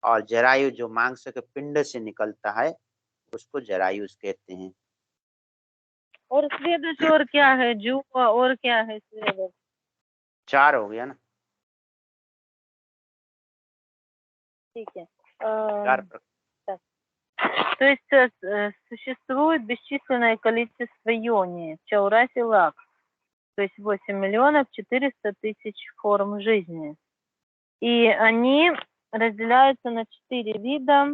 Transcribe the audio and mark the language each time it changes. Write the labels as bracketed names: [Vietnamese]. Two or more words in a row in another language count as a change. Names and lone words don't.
[Hindi] और जरायु जो मांस के पिंड से निकलता है उसको जरायुष कहते हैं। और स्वेदज और क्या है? जुवा और क्या है स्वेदज? 4 हो गया ना, ठीक है। 4 [Russian] То есть существует бесчисленное количество ионий, [Hindi] चौरासी लाख, [Russian] то есть 8 миллионов 400 тысяч форм жизни. И они разделяются на 4 вида.